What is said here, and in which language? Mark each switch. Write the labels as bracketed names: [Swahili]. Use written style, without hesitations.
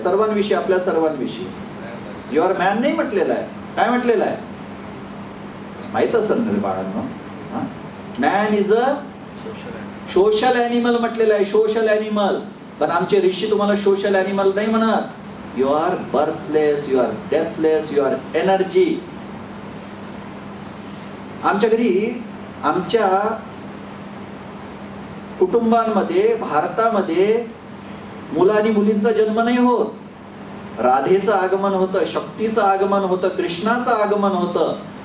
[Marathi] सर्वांविषयी, आपल्या सर्वांविषयी. [English] you are man [Marathi] नाही म्हटलेलं आहे. काय म्हटलेलं आहे? माहीत असेल ना बाळांनो. [English] man is a social animal [Marathi] म्हटलेलं आहे, सोशल ॲनिमल. पण आमचे ऋषी तुम्हाला सोशल ॲनिमल नाही म्हणत. [English] You are birthless, you are deathless, you are energy. [Marathi] आमच्या घरी, आमच्या कुटुंबांमध्ये, भारतामध्ये मुलं आणि मुलींचा जन्म नाही होत. राधेचं आगमन होतं, शक्तीचं आगमन होतं, कृष्णाचं आगमन होतं.